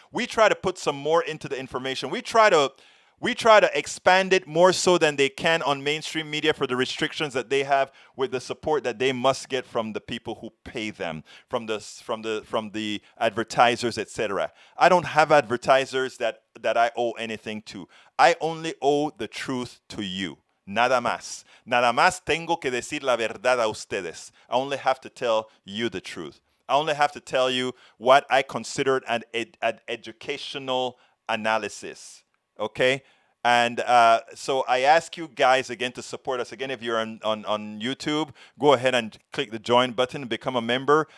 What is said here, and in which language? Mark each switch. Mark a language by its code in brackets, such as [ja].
[en] We try to put some more into the information. We try to expand it more so than they can on mainstream media for the restrictions that they have with the support that they must get from the people who pay them, from the advertisers, etc. I don't have advertisers that I owe anything to. I only owe the truth to you. [es] Nada más. Nada más tengo que decir la verdad a ustedes. [en] I only have to tell you the truth. I only have to tell you what I considered an educational analysis. Okay? And so I ask you guys again to support us. Again, if you're on YouTube, go ahead and click the join button and become a member.